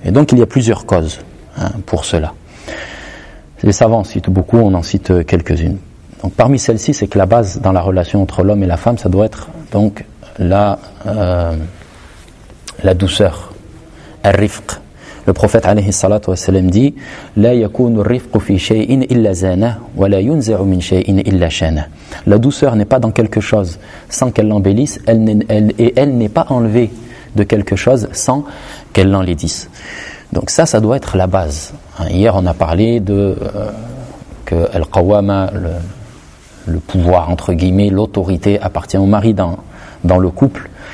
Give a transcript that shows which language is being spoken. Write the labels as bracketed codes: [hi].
[fr] Et donc il y a plusieurs causes pour cela. Les savants citent beaucoup, on en cite quelques-unes. Donc, parmi celles-ci, c'est que la base dans la relation entre l'homme et la femme, ça doit être donc la douceur, al-rifq. Le prophète alayhi salatu wa sallam dit [ar] لا يكون الرفق في شيء إلا زانة ولا ينزع من شيء إلا شانة. [fr] La douceur n'est pas dans quelque chose sans qu'elle l'embellisse, elle n'est pas enlevée de quelque chose sans qu'elle l'enlaidisse. Donc ça doit être la base. Hier, on a parlé que al-qawama, le pouvoir, entre guillemets, l'autorité appartient au mari dans le couple.